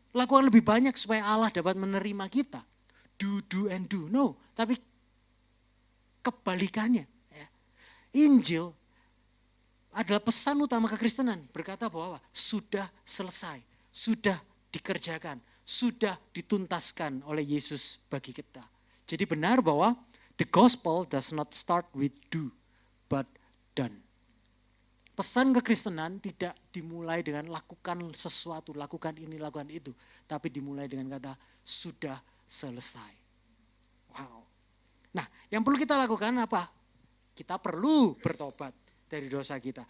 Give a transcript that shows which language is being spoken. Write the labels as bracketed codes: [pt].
[id] Lakukan lebih banyak supaya Allah dapat menerima kita. [en] Do and do. [id] No, tapi kebalikannya. Ya. Injil adalah pesan utama kekristenan. Berkata bahwa sudah selesai, sudah dikerjakan, sudah dituntaskan oleh Yesus bagi kita. Jadi benar bahwa [en] the gospel does not start with do, but done. [id] Pesan kekristenan tidak dimulai dengan lakukan sesuatu, lakukan ini, lakukan itu. Tapi dimulai dengan kata, sudah selesai. Wow. Nah, yang perlu kita lakukan apa? Kita perlu bertobat dari dosa kita.